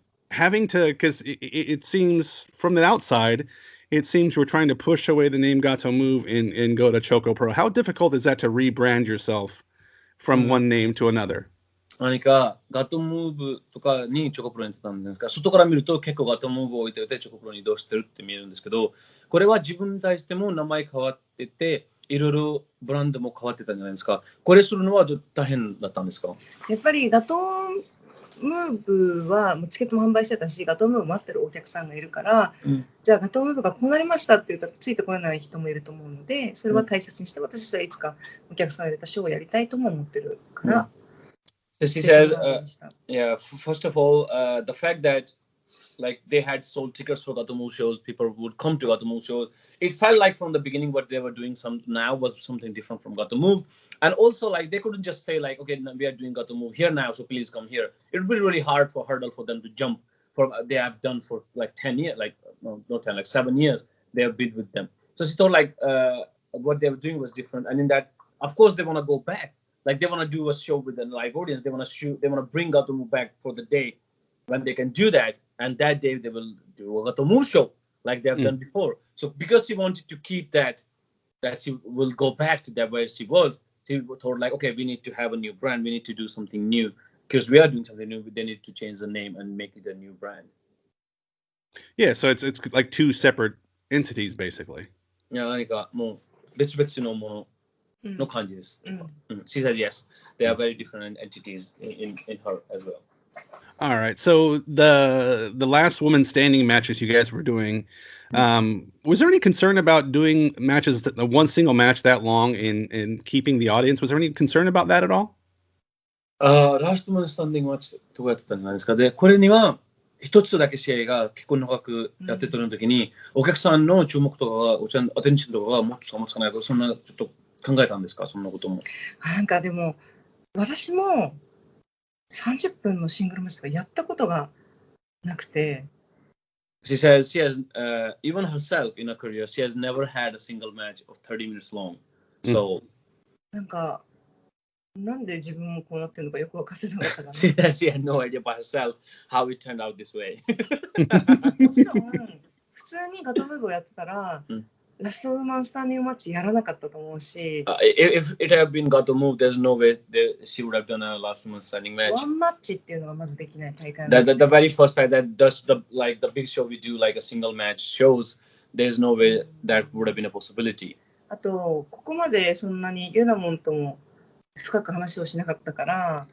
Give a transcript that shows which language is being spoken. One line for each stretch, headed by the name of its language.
English: Having to, because it seems from the outside, it seems we're trying to push away the name Gatoh Move and go to ChocoPro. How difficult is that to rebrand yourself from one name to another?
Japanese: 何かガトムーブとかにチョコプロに行ってたんですが、外から見ると結構ガトムーブを置いててチョコプロに移動してるって見えるんですけど、これは自分に対しても名前変わってて、いろいろブランドも変わってたんじゃないですか。これするのは大変だったんですか？やっぱりガトムーブはチケットも販売してたし、ガトムーブ待ってるお客さんがいるから、じゃあガトムーブがこうなりましたって言ったらついてこれない人もいると思うので、それは大切にして、私はいつかお客さんを入れたショーをやりたいとも思ってるから。
English: So she says, yeah, first of all, the fact that like they had sold tickets for Gatoh Move shows, people would come to Gatoh Move shows. It felt like from the beginning what they were doing now was something different from Gatoh Move. And also like they couldn't just say like, okay, we are doing Gatoh Move here now, so please come here. It would be really hard hurdle for them to jump. They have done for like 10 years, like no, not 10, like 7 years. They have been with them. So she thought like what they were doing was different. And in that, of course, they want to go back. Like they want to do a show with a live audience. They want to bring Gatoh Move back for the day when they can do that. And that day they will do a Gatoh Move show like they have done before. So because she wanted to keep that she will go back to that where she was, she thought like, okay, we need to have a new brand. We need to do something new because we are doing something new. They need to change the name and make it a new brand. Yeah, so it's like two separate entities basically.
Japanese: いや、何かもう別々のもの。
English: No kanji. She says yes. They are very different entities in her as well. All right. So the last woman standing matches you guys were doing, was there any concern about doing matches one single match that long in keeping the audience? Was there any concern about that at all?
Japanese: ラストマンスタンディングマッチどうやってたんですか。で、これには一つだけ試合が結構長くやってたの時に、お客さんの注目とかが、お茶のアテンションとかがもっとつかないから、そんなちょっと考えたんですか、そんなことも。なんかでも私も30分のシングルマッチとかやったことがなくて。
English: She says she has, even herself in her career, she has never had a single match of 30 minutes long. So,
Japanese: なんかなんで自分もこうなってるのかよく分かってなかったから、ね。
English: she had no idea by herself how it turned out this way.
Japanese: もちろん普通にガトムーブをやってたら、ラストウーマンスタンディングマッチやらなかったと思うし。
English: If it had been Gatoh move, there's no way that she would have done a last woman standing match.
Japanese: ワンマッチっていうのがまずできない大会。
English: The very first time that does the big show we do like a single match shows, there's no way that would have been a possibility.
Japanese: あとここまでそんなにユナモンとも深く話をしなかったから。